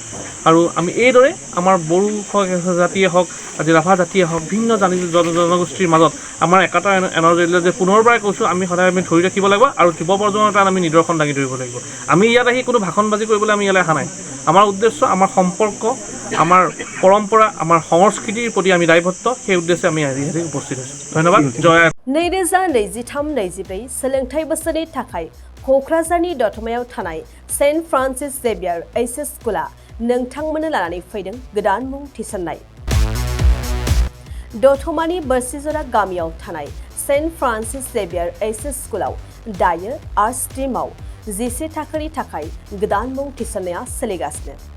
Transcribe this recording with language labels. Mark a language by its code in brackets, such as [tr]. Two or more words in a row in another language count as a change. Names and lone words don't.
[as] আৰু আমি এইদৰে আমাৰ বড়ো জাতিয়ে হওক, আজি ৰাভা জাতিয়ে হওক, ভিন্ন জনগোষ্ঠীৰ মাজত আমাৰ একতা এনাৰজৰীডাল যে পুনৰবাৰ কৈছোঁ, আমি সদায় ধৰি ৰাখিব লাগিব। আৰু যুৱ প্ৰজন্মৰ তাত আমি নিদৰ্শন দাঙি ধৰিব লাগিব। আমি ইয়াত আহি কোনো ভাষণবাজি কৰিবলৈ আমি ইয়ালৈ অহা নাই। আমাৰ উদ্দেশ্য, আমাৰ সম্পৰ্ক, আমাৰ পৰম্পৰা, আমাৰ সংস্কৃতিৰ প্ৰতি আমি দায়বদ্ধ। সেই উদ্দেশ্যে আমি আজি উপস্থিত হৈছোঁ। ধন্যবাদ। জয়। [brx] 2023-24 सोलोंथाइ बोसोरनि थाखाय क'क्राझारनि दतमायाव थानाय सेन्ट फ्रान्सिस जेभियार एचएस स्कुला नोंथांमोननो लानानै फैदों गोदान मुं थिसननाय। दतमानि बोरसिजरा गामियाव थानाय सेन्ट फ्रान्सिस जेभियार एचएस स्कुलाव दायो आर्ट स्ट्रीमाव 11 थाखोनि थाखाय गोदान मुं थिसननाया सोलिगासिनो।